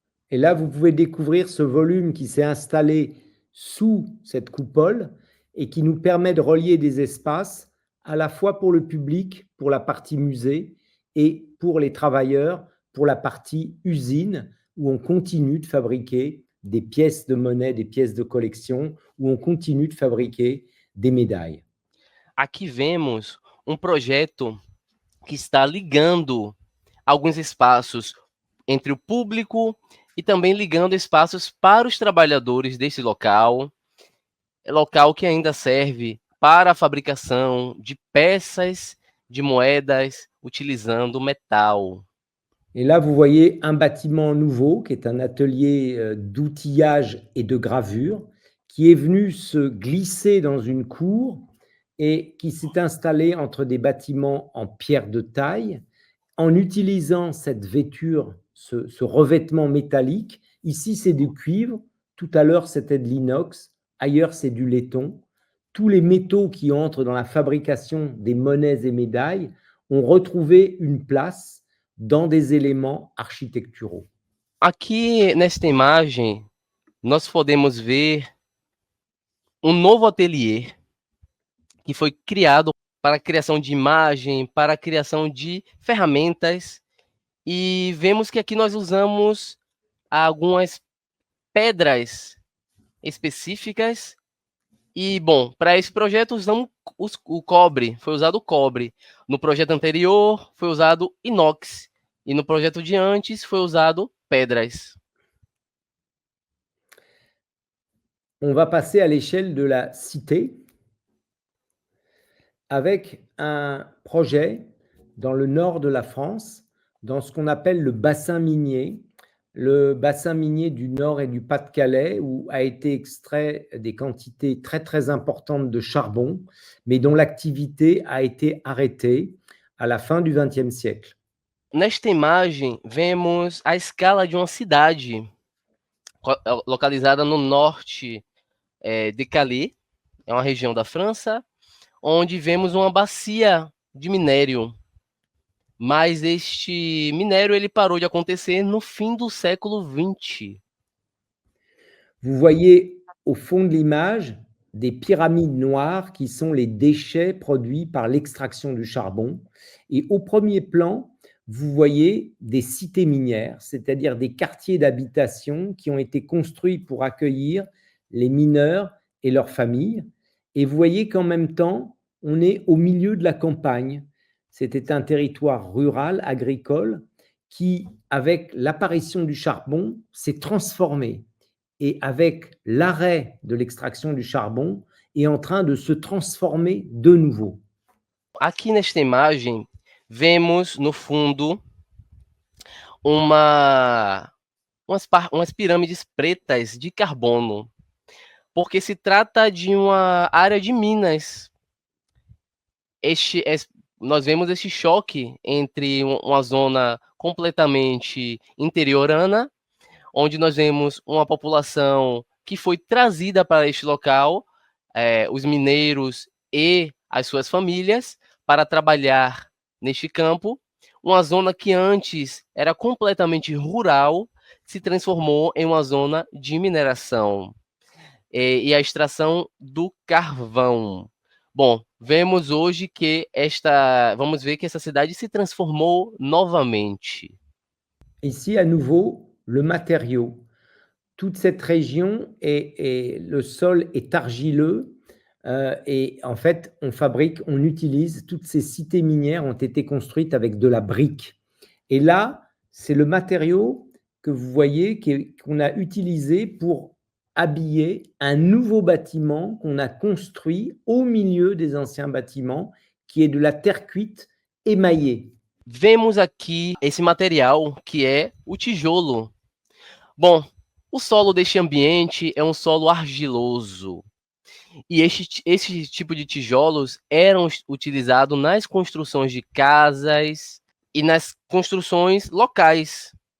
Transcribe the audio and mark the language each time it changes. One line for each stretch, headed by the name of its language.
French: Et là, vous pouvez découvrir ce volume qui s'est installé sous cette coupole et qui nous permet de relier des espaces à la fois pour le public, pour la partie musée, et pour les travailleurs, pour la partie usine, où on continue de fabriquer des pièces de monnaie, des pièces de collection, où on continue de fabriquer des médailles.
Portuguese: Aqui vemos projeto que está ligando alguns espaços entre o público e também ligando espaços para os trabalhadores desse local que ainda serve para a fabricação de peças de moedas utilizando metal.
French: Et là, vous voyez un bâtiment nouveau qui est un atelier d'outillage et de gravure qui est venu se glisser dans une cour et qui s'est installé entre des bâtiments en pierre de taille en utilisant cette vêture, ce revêtement métallique. Ici, c'est du cuivre. Tout à l'heure, c'était de l'inox. Ailleurs, c'est du laiton. Tous les métaux qui entrent dans la fabrication des monnaies et médailles ont retrouvé une place dans des éléments architecturaux.
Portuguese: Aqui, nesta imagem, nós podemos ver novo ateliê que foi criado para a criação de imagem, para a criação de ferramentas, e vemos que aqui nós usamos algumas pedras específicas, e, bom, para esse projeto usamos o cobre, foi usado o cobre. No projeto anterior foi usado inox, e no projeto de antes foi usado pedras.
French: On va passer à l'échelle de la cité avec un projet dans le nord de la France dans ce qu'on appelle le bassin minier du Nord et du Pas-de-Calais, où a été extrait des quantités très, très importantes de charbon, mais dont l'activité a été arrêtée à la fin du XXe siècle.
Portuguese: Nesta imagem, vemos a escala de uma cidade localizada no norte de Calais, é uma região da França, onde vemos uma bacia de minério. Mas este minério ele parou de acontecer no fim do século XX.
French: Vous voyez au fond de l'image des pyramides noires qui sont les déchets produits par l'extraction du charbon. Et au premier plan, vous voyez des cités minières, c'est-à-dire des quartiers d'habitation qui ont été construits pour accueillir les mineurs et leurs familles. Et vous voyez qu'en même temps, on est au milieu de la campagne. C'était un territoire rural, agricole, qui, avec l'apparition du charbon, s'est transformé. Et avec l'arrêt de l'extraction du charbon, est en train de se transformer de nouveau.
Portuguese: Aqui nesta imagem, vemos no fundo umas pirâmides pretas de carbono, porque se trata de uma área de minas. Nós vemos este choque entre uma zona completamente interiorana, onde nós vemos uma população que foi trazida para este local, os mineiros e as suas famílias, para trabalhar neste campo. Uma zona que antes era completamente rural, se transformou em uma zona de mineração e a extração do carvão. Bom, vemos hoje que vamos ver que essa cidade se transformou novamente.
French: Ici, à nouveau, le matériau. Toute cette région, le sol est argileux et en fait, on utilise, toutes ces cités minières ont été construites avec de la brique. Et là, c'est le matériau que vous voyez qu'on a utilisé pour habiller un nouveau bâtiment qu'on a construit au milieu des anciens bâtiments, qui est de la terre cuite émaillée.
Portuguese: Vemos aqui esse material que é o tijolo. Bom, o solo deste ambiente é um solo argiloso. E esse tipo de tijolos eram utilizados nas construções de casas e nas construções locais.